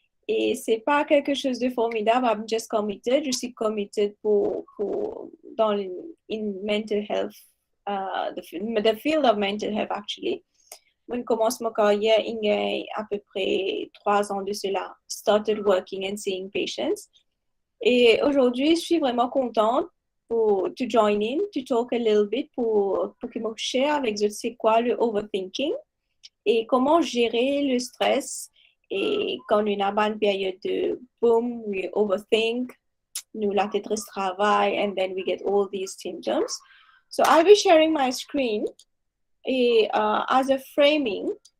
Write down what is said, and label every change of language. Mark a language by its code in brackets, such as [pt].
[fr] Et c'est pas quelque chose de formidable. [en] I'm just committed. [fr] Je suis committed dans [en] in mental health, the field of mental health actually. [fr] Je commence ma carrière il y a à peu près 3 ans de cela. [en] Started working and seeing patients. [fr] Et aujourd'hui, je suis vraiment contente [en] to join in, to talk a little bit [fr] pour que je share avec vous c'est quoi le overthinking et comment gérer le stress. Et quand on a une période de boom, [en] we overthink, [fr] nous la tête travaille, [en] and then we get all these symptoms. So I'll be sharing my screen as a framing.